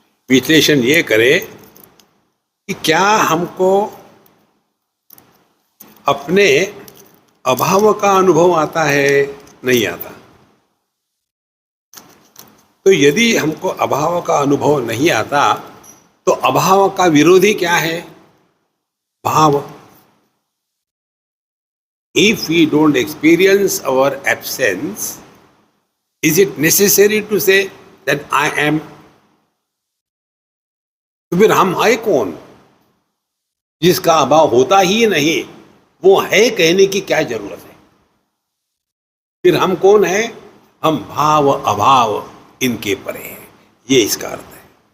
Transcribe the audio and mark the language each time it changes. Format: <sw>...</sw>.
<hi>विश्लेषण ये करे कि क्या हमको अपने अभाव का अनुभव आता है, नहीं आता। तो यदि हमको अभाव का अनुभव नहीं आता, तो अभाव का विरोधी क्या है? भाव।</hi> <en>If we don't experience our absence, is it necessary to say that I am?</en> <hi>तो फिर हम है कौन? जिसका अभाव होता ही नहीं, वो है कहने की क्या जरूरत है? फिर हम कौन है? हम भाव अभाव इनके परे हैं, ये इसका अर्थ है।</hi>